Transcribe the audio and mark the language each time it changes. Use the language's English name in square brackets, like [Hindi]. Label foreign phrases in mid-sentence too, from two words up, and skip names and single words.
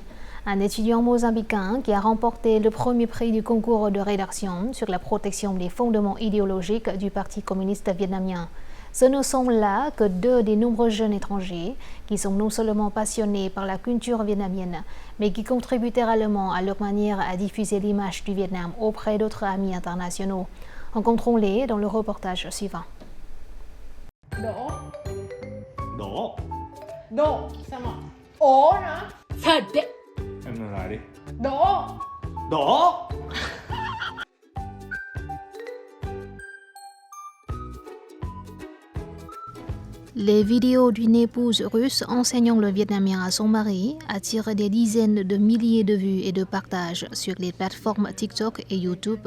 [French] Un étudiant mozambicain qui a remporté le premier prix du concours de rédaction sur la protection des fondements idéologiques du Parti communiste vietnamien. Ce ne sont là que deux des nombreux jeunes étrangers qui sont non seulement passionnés par la culture vietnamienne, mais qui contribuent littéralement à leur manière à diffuser l'image du Vietnam auprès d'autres amis internationaux. Rencontrons-les dans le reportage suivant. [Vietnamese] Sao mà ố hả? Thật đấy. Em nói lại đi. Đổ. [French] Les vidéos d'une épouse russe enseignant le vietnamien à son mari attirent des dizaines de milliers de vues et de partages sur les plateformes TikTok et YouTube.